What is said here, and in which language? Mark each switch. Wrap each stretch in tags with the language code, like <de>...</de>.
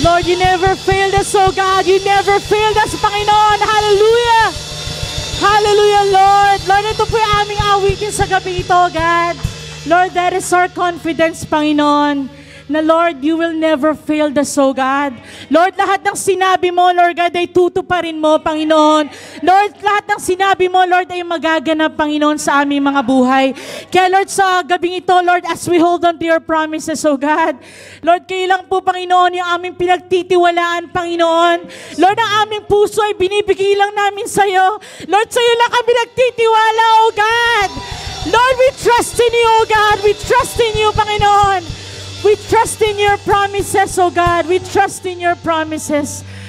<en>Lord, you never failed us, oh God. You never failed us, Panginoon. Hallelujah.</en> <tl>Hallelujah, Lord. Lord, ito po yung aming awitin sa gabi ito, God.</tl> <en>Lord, that is our confidence, Panginoon, na Lord, you will never fail us, oh God.</en> <tl>Lord, lahat ng sinabi mo, Lord God, ay tutuparin mo, Panginoon. Lord, lahat ng sinabi mo, Lord, ay magaganap, Panginoon, sa aming mga buhay. Kaya Lord, sa gabing ito, Lord,</tl> <en>as we hold on to your promises,</en> <tl>oh God, Lord, kayo lang po, Panginoon, yung aming pinagtitiwalaan, Panginoon. Lord, ang aming puso ay binibigay lang namin sa'yo. Lord, sa'yo lang kami nagtitiwala, oh God.</tl> <en>Lord, we trust in you, oh God. We trust in you, Panginoon. We trust in your promises, oh God. We trust in your promises.</en>